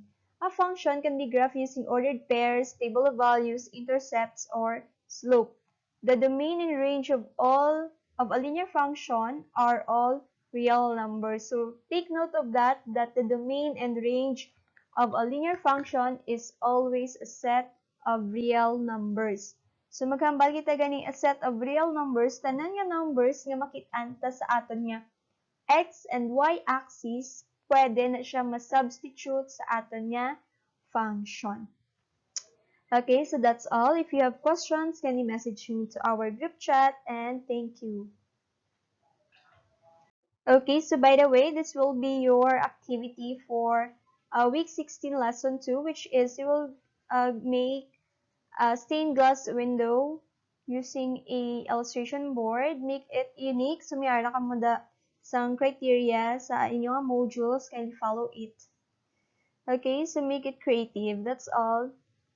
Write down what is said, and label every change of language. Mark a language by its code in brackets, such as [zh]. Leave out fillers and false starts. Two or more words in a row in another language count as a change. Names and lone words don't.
[en] A function can be graphed using ordered pairs, table of values, intercepts, or slope. The domain and range of a linear function are all real numbers. So take note of that the domain and range of a linear function is always a set of real numbers. [hil] So maghambal kita gani [en] a set of real numbers, [hil] tanan nga numbers nga makit-an ta sa aton nga [en] x and y axis, [hil] pwede na siya ma-substitute sa aton nga function. [en] Okay, so that's all. If you have questions, can you message me to our group chat, and thank you. Okay, so by the way, this will be your activity for week 16 lesson 2, which is you will make a stained glass window using a illustration board. Make it unique. So [hil] may ara ka mo da [en] some criteria [hil] sa inyong [en] modules, can follow it. Okay, so make it creative. That's all.